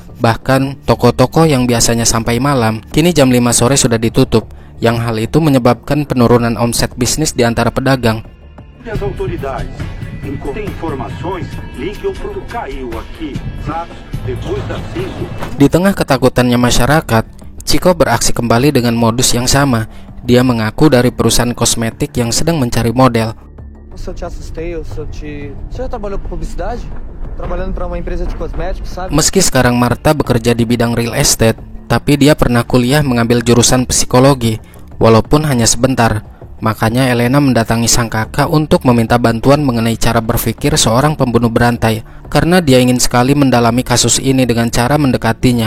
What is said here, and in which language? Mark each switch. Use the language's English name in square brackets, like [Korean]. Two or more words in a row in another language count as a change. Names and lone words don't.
[Indonesian] Bahkan, toko-toko yang biasanya sampai malam, kini jam 5 sore sudah ditutup, yang hal itu menyebabkan penurunan omset bisnis di antara pedagang. Di tengah ketakutannya masyarakat, Chico beraksi kembali dengan modus yang sama. Dia mengaku dari perusahaan kosmetik yang sedang mencari model. [Portuguese] Se eu te assustei, Você já trabalhou com publicidade? Trabalhando para uma empresa de cosméticos, sabe? [Indonesian] Meski sekarang Marta bekerja di bidang [English] real estate, [Indonesian] tapi dia pernah kuliah mengambil jurusan psikologi, walaupun hanya sebentar. Makanya Elena mendatangi sang kakak untuk meminta bantuan mengenai cara berpikir seorang pembunuh berantai, karena dia ingin sekali mendalami kasus ini dengan cara mendekatinya.